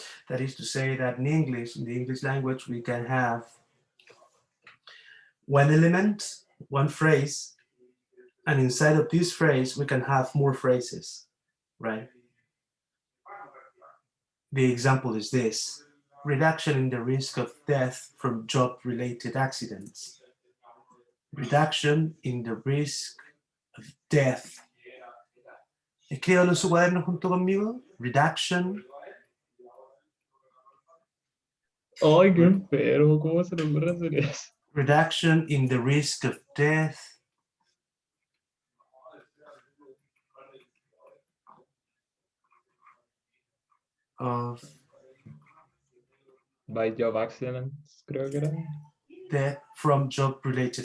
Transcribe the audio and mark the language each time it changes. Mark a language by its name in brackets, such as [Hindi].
[English] That is to say that in English, in the English language, we can have one element, one phrase, and inside of this phrase, we can have more phrases, right? The example is this: reduction in the risk of death from job-related accidents. Reduction in the risk of death. [Spanish] Escríbalo en su cuaderno junto conmigo. [English] Reduction. [Spanish] Ay, qué enfermo, ¿cómo se le ocurre hacer eso? [English] Reduction in the risk of death of By job accidents, [Spanish] creo que era. [English] death from job-related